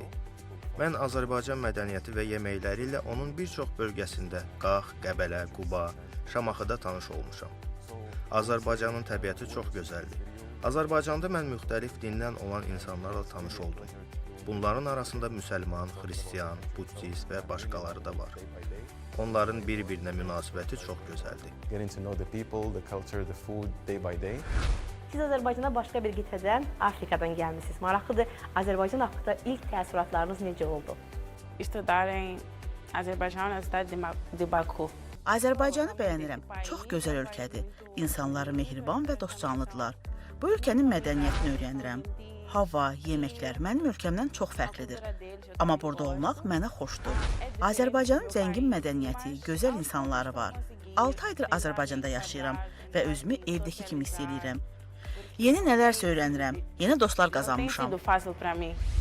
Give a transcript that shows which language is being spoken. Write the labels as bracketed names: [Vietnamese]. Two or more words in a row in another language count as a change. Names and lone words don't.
[Azerbaijani] Mən Azərbaycan mədəniyyəti və yeməkləri ilə onun bir çox bölgəsində Qax, Qəbələ, Quba, Şamaxıda tanış olmuşam. Azərbaycanın təbiəti çox gözəldir. Azərbaycanda mən müxtəlif dindən olan insanlarla tanış oldum. Bunların arasında müsəlman, xristian, buddist və başqaları da var. Onların bir-birinə münasibəti çox gözəldir. [English] getting to know the people, the culture, the food day by day. [Azerbaijani] Siz Azərbaycana başqa bir qitədən, Afrikadan gəlmisiniz. Maraqlıdır, Azərbaycan haqqında ilk təəssüratlarınız necə oldu? [Portuguese] Estudar em Azerbaijão, na cidade de Baku. [Azerbaijani] Azərbaycanı bəyənirəm. Çox gözəl ölkədir. İnsanları mehriban və dostcanlıdırlar. Bu ölkənin mədəniyyətini öyrənirəm. Hava, yeməklər mənim ölkəmdən çox fərqlidir. Amma burada olmaq mənə xoşdur. Azərbaycanın zəngin mədəniyyəti, gözəl insanları var. 6 aydır Azərbaycanda yaşayıram və özümü evdəki kimi hiss edirəm. Yeni nələrsə öyrənirəm, yeni dostlar [Portuguese] Tem [Azerbaijani] qazanmışam. [Portuguese] sido fácil para mim.